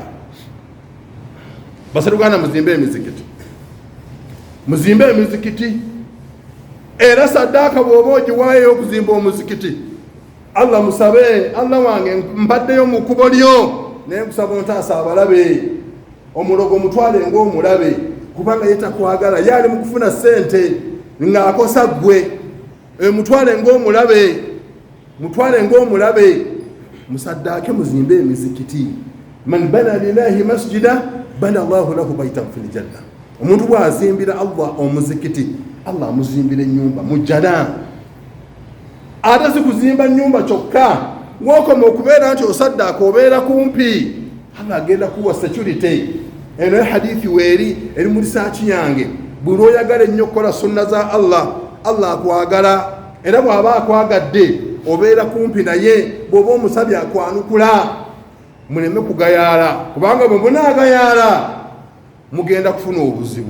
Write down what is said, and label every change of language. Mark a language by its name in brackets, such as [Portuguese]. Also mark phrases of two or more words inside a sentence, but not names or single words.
[Ganda] Baseruganda muzimbe emizikiti, muzimbe emizikiti era saddaaka bw'oba ogiwaayo okuzimba omuzikiti Allah musabe, Allah wange mbaddeyo mu kkubo lyo naye nkusaba ontaasa abalabe omulogo mutwale ng'omulabe kubanga yetakwagala yali mu kufuna ssente ng'akosa ggwe mutwale ng'omulabe musaddaake muzimbe emizikiti [Arabic] من بنى لله مسجدا بنى الله له بيتا في الجنة [Ganda] omuntu bw'azimbira Allah omuzikiti Allah amuzimbira ennyumba mu jana ate si kuzimba nnyumba kyokka ng'okoma okubeera nti osaddaaka obeera kumpi Allah agenda kuwa security. Eno hadithi weeri eri mu risaaki yange buli oyagala ennyo okukola sunna za Allah akwagala era bw'aba akwagadde obeera kumpi naye bw'oba omusabye akwanukula muleme kugayaala kubanga bwe munaagayaala mugenda kufuna obuzibu.